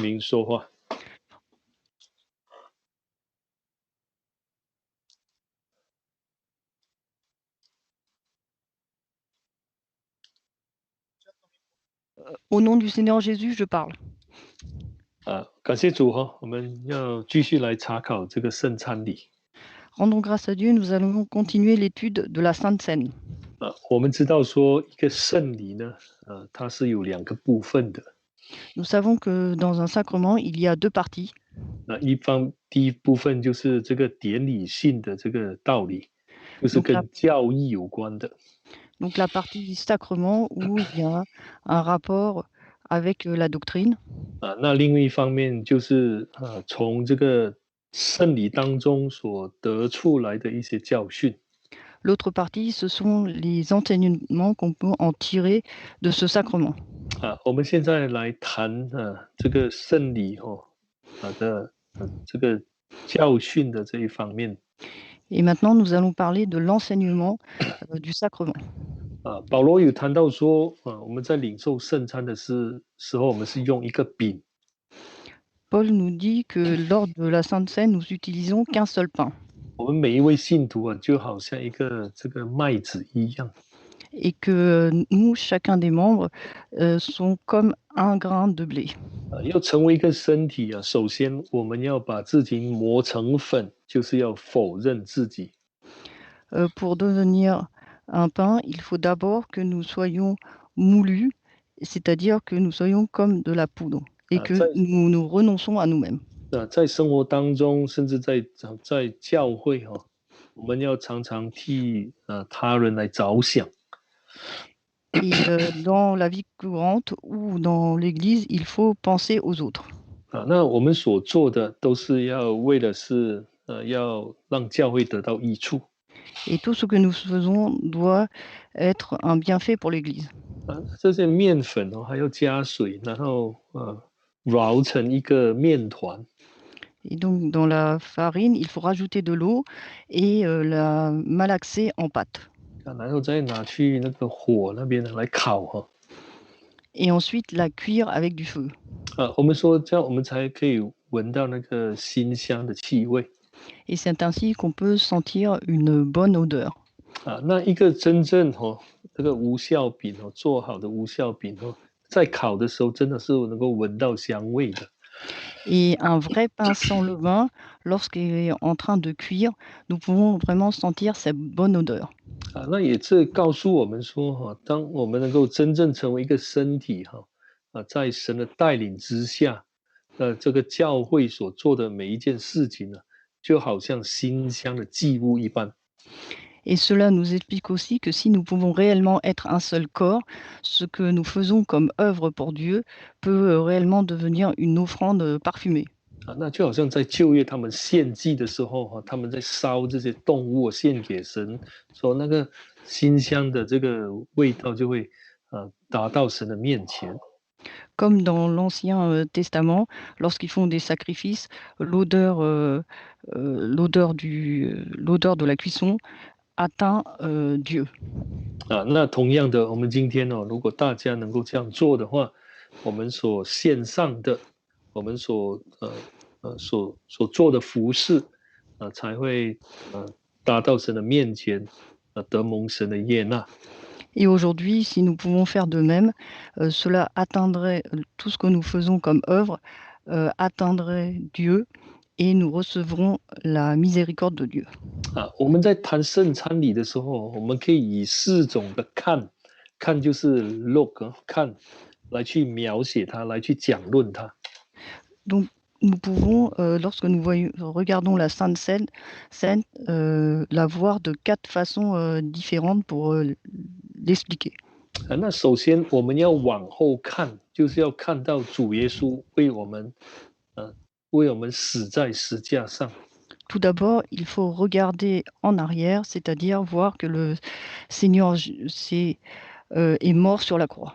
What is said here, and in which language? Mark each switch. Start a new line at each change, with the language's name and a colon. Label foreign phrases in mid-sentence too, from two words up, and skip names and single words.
Chinese: 您说话。
French: Au nom du Seigneur Jésus, je parle.
Chinese: 感谢主哈，我们要继续来查考这个圣餐礼。
French: Rendons grâce à Dieu, nous allons continuer l'étude de la Sainte Seine.
Chinese: 我们知道说一个圣礼呢，它是有两个部分的。
French: Nous savons que dans un sacrement, il y a deux parties.
Chinese: 第一部分就是这个典礼性的这个道理，就是
French: Donc la,
Chinese: 跟教义有关的。
French: donc la partie sacrement où il y a un rapport avec la doctrine.
Chinese: 那另外一方面就是从这个圣礼当中所得出来的一些教训。
French: L'autre partie, ce sont les enseignements qu'on peut en tirer de ce sacrement.
Chinese: 我们现在来谈这个圣礼的这个教训的这一方面。
French: Et maintenant, nous allons parler de l'enseignement du sacrement.
Chinese: 保罗有谈到说，我们在领受圣餐的时候，我们是用一个饼。
French: Paul nous dit que lors de la Sainte Seine, nous utilisons qu'un seul pain.
Chinese: 我们每一位信徒就好像一个这个麦子一样。
French: Et que nous, chacun des membres, sont comme un grain de blé.
Chinese: 要成为一个身体首先我们要把自己磨成粉，就是要否认自己。
French: Pour devenir un pain, il faut d'abord que nous soyons moulus, c'est-à-dire que nous soyons comme de la poudre et que nous nous renonçons à nous-mêmes.
Chinese: 在生活当中，甚至在教会我们要常常替他人来着想。
French: Et dans la vie courante ou dans l'église, il faut penser aux autres.
Chinese: 那我们所做的都是要为的是要让教会得到益处。
French: Et tout ce que nous faisons doit être un bienfait pour l'église.
Chinese: 这些面粉还要加水，然后揉成一个面团。
French: Et donc, dans la farine, il faut rajouter de l'eau et la malaxer en pâte.
Chinese: 然后再拿去那个火那边来烤
French: Et ensuite, la cuire avec du feu.
Chinese: 我们说这样我们才可以闻到那个馨香的气味。
French: Et c'est ainsi qu'on peut sentir une bonne odeur.
Chinese: 那一个真正这个无酵饼做好的无酵饼在烤的时候真的是能够闻到香味的。
French: Et un vrai pain sans levain, lorsqu'il est en train de cuire, nous pouvons vraiment sentir cette bonne odeur.
Chinese: 那也是告诉我们说当我们能够真正成为一个身体在神的带领之下，这个教会所做的每一件事情呢，就好像馨香的祭物一般。
French: Et cela nous explique aussi que si nous pouvons réellement être un seul corps, ce que nous faisons comme œuvre pour Dieu peut réellement devenir une offrande parfumée.
Chinese: 那就好像在旧约他们献祭的时候他们在烧这些动物献给神，说那个馨香的这个味道就会达到神的面前。
French: Comme dans l'Ancien Testament, lorsqu'ils font des sacrifices, l'odeur de la cuisson atteint Dieu.
Chinese: 那同样的，我们今天如果大家能够这样做的话，我们所献上的，我们所做的服事才会达到神的面前，得蒙神的悦纳。
French: Et aujourd'hui, si nous pouvons faire de même, cela atteindrait tout ce que nous faisons comme œuvre, atteindrait Dieu et nous recevrons la miséricorde de Dieu.
Chinese: 我们在谈圣餐礼的时候，我们可以以4种的看就是 look 看来去描写它，来去讲论它。
French: Donc, nous pouvons, lorsque nous regardons la Sainte Seine, la voir de 4 façons différentes pour l'expliquer.
Chinese: 那首先我们要往后看，就是要看到主耶稣为我们死在十架上。
French: Tout d'abord, il faut regarder en arrière, c'est-à-dire voir que le Seigneur est mort sur la croix.